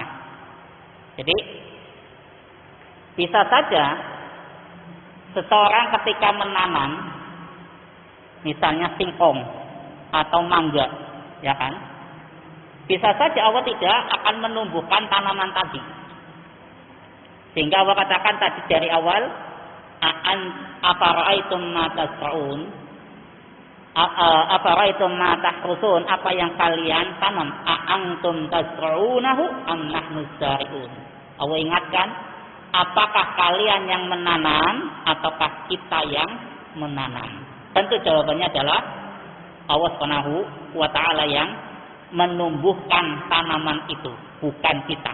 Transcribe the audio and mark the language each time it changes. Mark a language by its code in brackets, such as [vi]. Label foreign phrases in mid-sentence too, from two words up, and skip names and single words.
[id] Jadi bisa saja seseorang ketika menanam misalnya singkong atau mangga, ya kan, bisa saja Allah tidak akan menumbuhkan tanaman tadi. Sehingga Allah katakan tadi dari awal, [ar] أفرأيتم ما تزرعون أفرأيتم ما تحرثون, [id] apa yang kalian tanam, [ar] أأنتم تزرعونه أم نحن الزارعون. [id] Allah ingatkan, apakah kalian yang menanam ataukah kita yang menanam? Tentu jawabannya adalah Allah [ar] سبحانه وتعالى [id] yang menumbuhkan tanaman itu, bukan kita.